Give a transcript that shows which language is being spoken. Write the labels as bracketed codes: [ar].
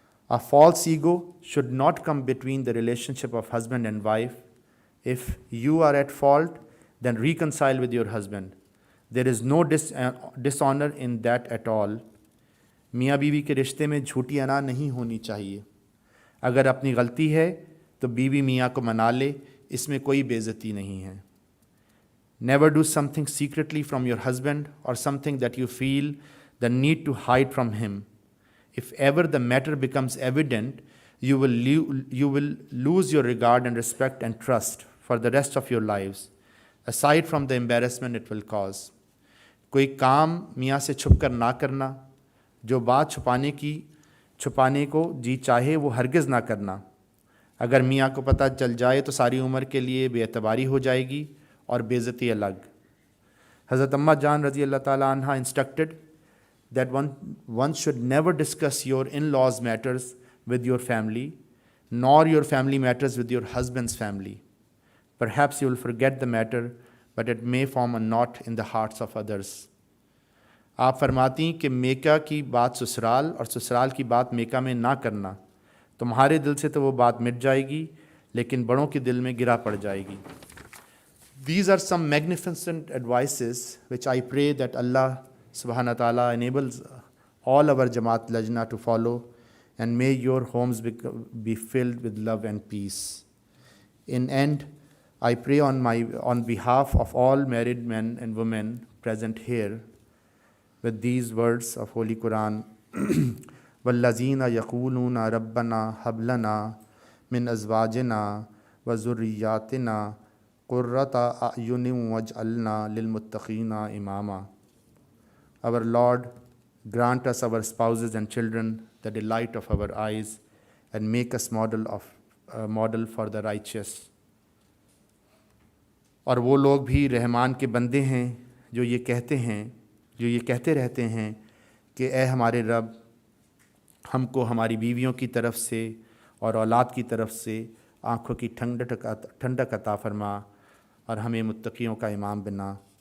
[en] A false ego should not come between the relationship of husband and wife. If you are at fault, then reconcile with your husband. There is no dishonor in that at all. [ur] میاں بیوی کے رشتے میں جھوٹی انا نہیں ہونی چاہیے. اگر اپنی غلطی ہے تو بیوی میاں کو منا لے، اس میں کوئی بے عزتی نہیں ہے. [en] Never do something secretly from your husband or something that you feel the need to hide from him. If ever the matter becomes evident, you will lose your regard and respect and trust for the rest of your lives, aside from the embarrassment it will cause. [ur] کوئی کام میاں سے چھپ کر نہ کرنا، جو بات چھپانے کو جی چاہے وہ ہرگز نہ کرنا. اگر میاں کو پتہ چل جائے تو ساری عمر کے لیے بے اعتباری ہو جائے گی اور بے عزتی الگ. [en] حضرت اماں جان رضی اللہ تعالیٰ عنہ instructed that one should never discuss your in-laws matters with your family, nor your family matters with your husband's family. Perhaps you will forget the matter, but it may form a knot in the hearts of others. [ur] آپ فرماتی کہ mica کی بات سسرال اور سسرال کی بات میکا میں نہ کرنا. تمہارے دل سے تو وہ بات مٹ جائے گی لیکن بڑوں کے دل میں گرا پڑ جائے گی. [en] These are some magnificent advices which I pray that Allah subhanahu wa ta'ala enables all our Jamaat Lajna to follow, and may your homes be filled with love and peace. In end, I pray on behalf of all married men and women present here with these words of Holy Quran. [ar] وَالَّذِينَ يَقُولُونَ رَبَّنَا هَبْ لَنَا مِنْ أَزْوَاجِنَا وَذُرِّيَّاتِنَا قُرَّةَ أَعْيُنٍ وَاجْعَلْنَا لِلْمُتَّقِينَ إِمَامًا. [en] Our Lord, grant us our spouses and children the delight of our eyes, and make us model for the righteous. [ur] اور وہ لوگ بھی رحمان کے بندے ہیں جو یہ کہتے رہتے ہیں کہ اے ہمارے رب، ہم کو ہماری بیویوں کی طرف سے اور اولاد کی طرف سے آنکھوں کی ٹھنڈک عطا فرما، اور ہمیں متقیوں کا امام بنا.